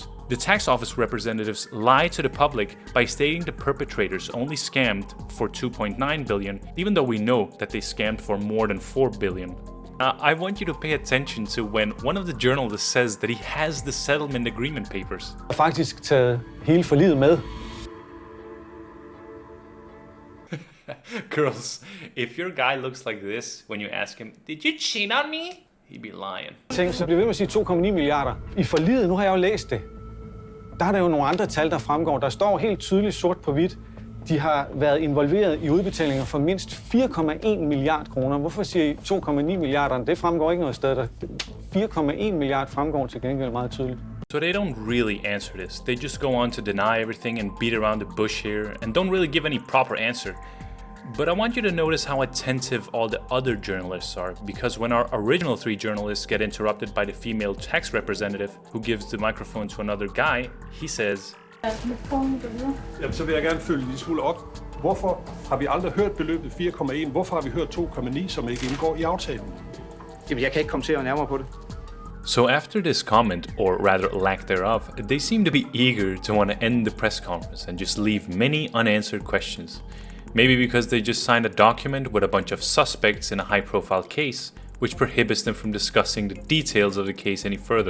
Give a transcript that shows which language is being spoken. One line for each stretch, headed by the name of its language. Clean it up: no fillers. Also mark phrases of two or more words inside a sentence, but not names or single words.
English: The tax office representatives lie to the public by stating the perpetrators only scammed for 2.9 billion, even though we know that they scammed for more than 4 billion. I want you to pay attention to when one of the journalists says that he has the settlement agreement papers.
Danish: Jeg har faktisk taget hele forliget med.
English: Girls, if your guy looks like this when you ask him, "Did you cheat on me?" he'd be lying.
Danish: Tænk, så bliver ved med at sige 2,9 milliarder. I forliget, nu har jeg jo læst det. Der er der jo nogle andre tal, der fremgår. Der står helt tydeligt sort på hvidt. De har været involveret i udbetalinger for mindst 4,1 milliard kroner. Hvorfor siger I 2,9 milliarder? Det fremgår ikke noget sted. Der 4,1 milliard fremgår til gengæld meget tydeligt.
English: So they don't really answer this. They just go on to deny everything and beat around the bush here and don't really give any proper answer. But I want you to notice how attentive all the other journalists are, because when our original 3 journalists get interrupted by the female tax representative who gives the microphone to another guy, he says,
Danish: Jamen, så vil jeg gerne følge en smule op. Hvorfor har vi aldrig hørt beløbet 4,1? Hvorfor har vi hørt 2,9, som ikke indgår i aftalen? Jamen, jeg kan ikke kommentere nærmere på det.
English: So after this comment, or rather lack thereof, they seem to be eager to want to end the press conference and just leave many unanswered questions. Maybe because they just signed a document with a bunch of suspects in a high-profile case, which prohibits them from discussing the details of the case any further.